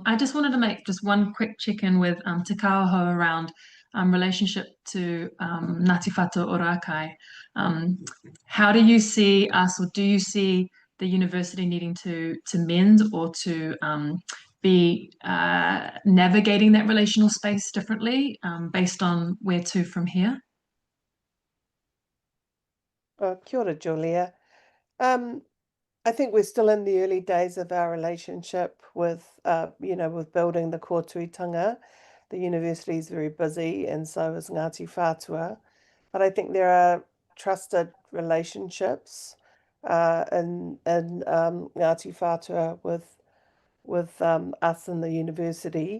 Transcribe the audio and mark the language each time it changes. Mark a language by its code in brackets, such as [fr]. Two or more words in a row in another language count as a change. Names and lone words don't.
[en] I just wanted to make just one quick check-in with Te Kahoho around relationship to Ngāti Whātua Ōrākei. How do you see us, or do you see the university needing to mend or to be navigating that relational space differently based on where to from here? [mi] Kia ora, Julia. [en] I think we're still in the early days of our relationship with, with building the kōtuitanga. The university is very busy, and so is Ngāti Whātua. But I think there are trusted relationships in Ngāti Whātua with us and the university.